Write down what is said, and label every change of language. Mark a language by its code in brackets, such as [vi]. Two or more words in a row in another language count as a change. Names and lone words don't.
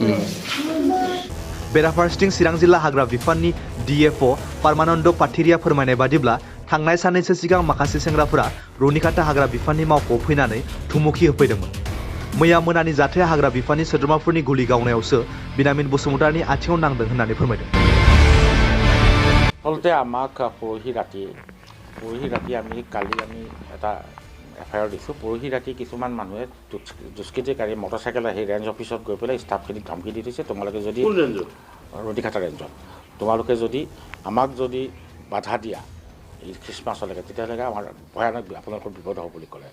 [brx] बेराफारसेथिं चिरां जिल्ला हाग्रा बिफाननि DFO पारमानन्द पाथिरिया फोरमायनाय बादिब्ला थांनाय साननैसो सिगां माखासे सेंग्राफोरा रुनिकाटा हाग्रा बिफाननि मावख'आव फैनानै धुमुखि होफैदोंमोन। मैया मोनानि जाथाया हाग्रा बिफाननि सोद्रोमाफोरनि गुलि गावनायावसो बिनामिन बसुमतारिनि आथिङाव नांदों होननानै फोरमायदों। [as] আচলতে আমাক পৰহি ৰাতি আমি কালি এটা FIR দিছোঁ। পৰহি ৰাতি কিছুমান মানুহে দুষ্কৃতিকাৰী মটৰচাইকেল আহি ৰেঞ্জ অফিচত গৈ পেলাই ষ্টাফখিনিক ধমকি দি দিছে, তোমালোকে যদি ৰুনিকাটা ৰেঞ্জত তোমালোকে যদি আমাক যদি বাধা দিয়া এই খ্ৰীষ্টমাছলৈকে তেতিয়াহ'লে আমাৰ ভয়ানক আপোনালোকৰ বিপদ হ'ব বুলি ক'লে।